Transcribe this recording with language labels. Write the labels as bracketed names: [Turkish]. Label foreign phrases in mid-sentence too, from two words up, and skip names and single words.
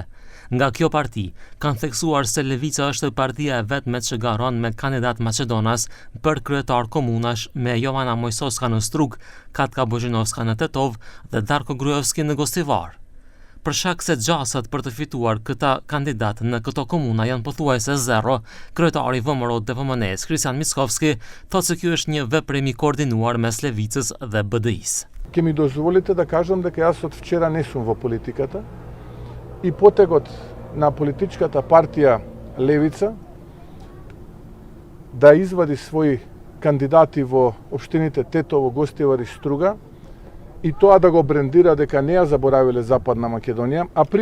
[Albanian] Nga kjo parti, kanë theksuar se Levica është partia e vetme që garon me kandidat maqedonas për kryetar komunash me Jovana Mojsoska në Strug, Katka Bozhinovska në Tetov dhe Darko Gruevski në Gostivar. Për shkak se gjasat për të fituar këta kandidat në këto komuna janë pothuajse zero, kryetari VMRO DPMNE-s Kristian Mickovski thotë se ky është një veprim i koordinuar mes Levicës dhe BDI-s. [Macedonian] Ке ми дозволите да кажам дека јас од вчера не сум во политиката и потегот на политичката партија Левица да извади своји кандидати во општините Тетово, Гостивар и Струга и тоа да го брендира дека не ја заборавиле Западна Македонија, а при